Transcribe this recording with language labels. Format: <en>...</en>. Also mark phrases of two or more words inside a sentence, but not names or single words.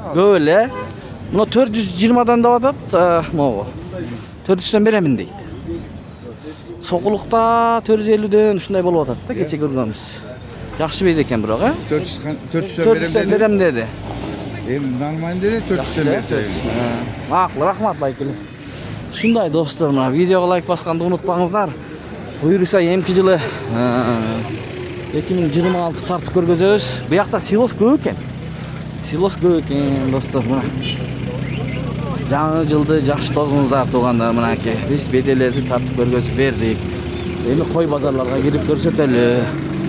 <ky>Көп эле. Мына 420дан деп атат, могу. 400дөн беремин дейт. Сокулукта 450дөн ушундай болуп атат да, кече көргөнбүз. Жакшы бейт экен бирок, 400дөн берем деди. Нормально деле 400 берсе. Макул, рахмат байкеле. Ушундай достор, мына видеого лайк басканды унутпаңыздар. Буюрса эмки жылы 2026 тартып көргөзөбүз. Бу жакта силос көп экен. Silos көп экен достор, мына. Жаңы жылды жакшы тогуңуздар туугандар, мынакей. Биз беделерди тартып көргөзүп бердик. Эми кой базарларга кирип көрсөтөлү.</ky>